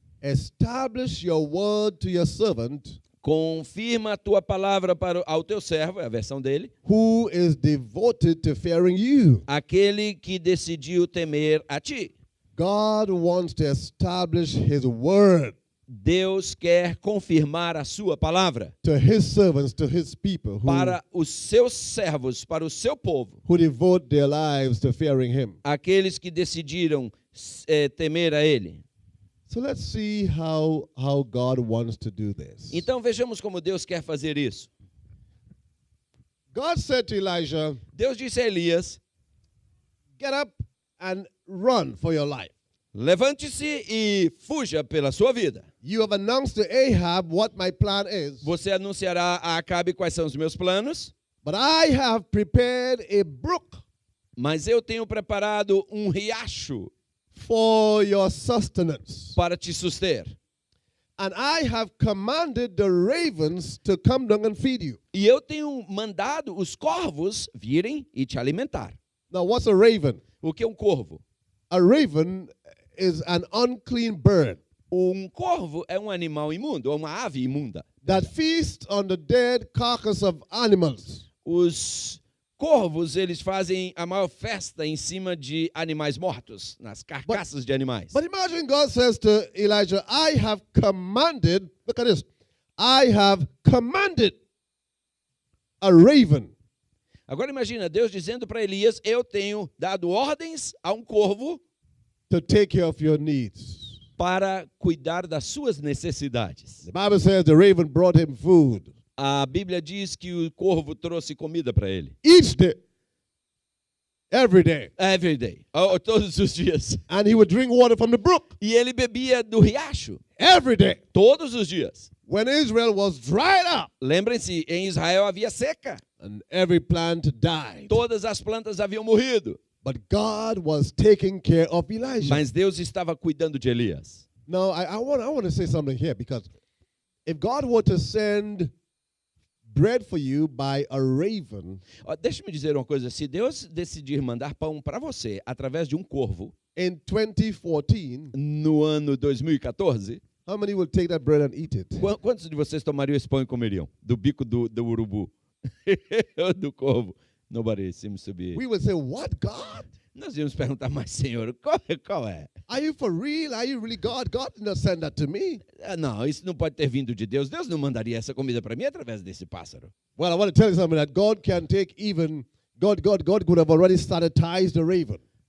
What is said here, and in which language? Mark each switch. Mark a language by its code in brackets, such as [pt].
[en] establish your word to your servant [pt] confirma a tua palavra ao teu servo, é a versão dele, [en] who is devoted to fearing you. [pt] aquele que decidiu temer a ti. [en] God wants to establish his word [pt] Deus quer confirmar a sua palavra [en] to his servants, to his people [pt] para os seus servos, para o seu povo, [en] who devote their lives to fearing him. [pt] aqueles que decidiram temer a ele. [en] So let's see how God wants to do this. [pt] Então vejamos como Deus quer fazer isso. [en] God said to Elijah, [pt] Deus disse a Elias: [en] get up and run for your life. [pt] levante-se e fuja pela sua vida. [en] You have announced to Ahab what my plan is, [pt] Você anunciará a Acabe quais são os meus planos, [en] but I have prepared a brook [pt] mas eu tenho preparado um riacho [en] for your sustenance. [pt] para te suster. [en] And I have commanded the ravens to come down and feed you. [pt] E eu tenho mandado os corvos virem e te alimentar. [en] Now, what's a raven? [pt] O que é um corvo? [en] A raven is an unclean bird [pt] Um corvo é um animal imundo, é uma ave imunda. [en] that feasts on the dead carcass of animals. [pt] Os corvos, eles fazem a maior festa em cima de animais mortos, nas carcaças de animais. [en] But imagine God says to Elijah, I have commanded, look at this, I have commanded a raven [pt] Agora imagina Deus dizendo para Elias: eu tenho dado ordens a um corvo [en] to take care of your needs. [pt] para cuidar das suas necessidades. [en] The Bible says the raven brought him food [pt] A Bíblia diz que o corvo trouxe comida para ele. [en] each day, every day. Every day, [pt] todos os dias. [en] And he would drink water from the brook [pt] E ele bebia do riacho, [en] every day. [pt] todos os dias. [en] When Israel was dried up [pt] Lembrem-se, em Israel havia seca. [en] and every plant died. [pt] Todas as plantas haviam morrido. [en] But God was taking care of Elijah. [pt] Mas Deus estava cuidando de Elias. [en] Now, I want to say something here, because if God were to send bread for you by a raven [pt] Deixa-me dizer uma coisa. Se Deus decidir mandar pão para você através de um corvo, [en] in 2014, [pt] no ano 2014, [en] how many will take that bread and eat it? [pt] quantos de vocês tomariam esse pão e comeriam? Do bico do urubu? Do corvo? [en] Nobody seems to be. We would say, what, God? [pt] Nós íamos perguntar, mas Senhor, qual é? [en] Are you for real? Are you really God? God did not send that to me. [pt] Não, isso não pode ter vindo de Deus. Deus não mandaria essa comida para mim através desse pássaro. [en] Well, I want to tell you something, that God can take even, God could have already sanitized the raven.